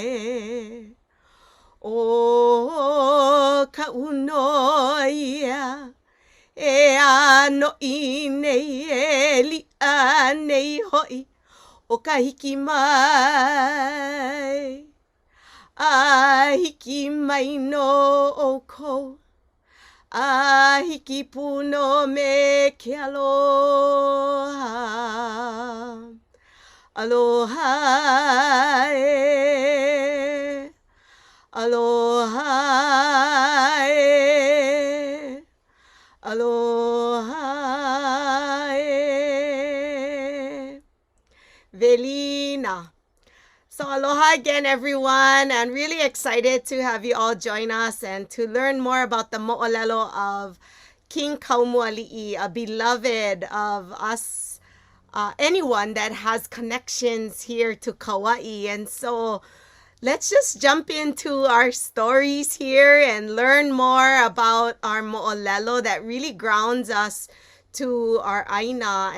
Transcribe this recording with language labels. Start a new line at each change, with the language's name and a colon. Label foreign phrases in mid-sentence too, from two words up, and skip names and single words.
Hawaiian: o ka uno ia e ano i nei e li a nei hoi o ka hiki mai, a hiki mai no o kou, a hiki puno me ke aloha, aloha e, aloha e, aloha e. Velina.
English: So aloha again, everyone, and really excited to have you all join us and to learn more about the mo'olelo of King Kaumualiʻi, a beloved of us, anyone that has connections here to Kauaʻi. And so let's just jump into our stories here and learn more about our mo'olelo that really grounds us to our aina.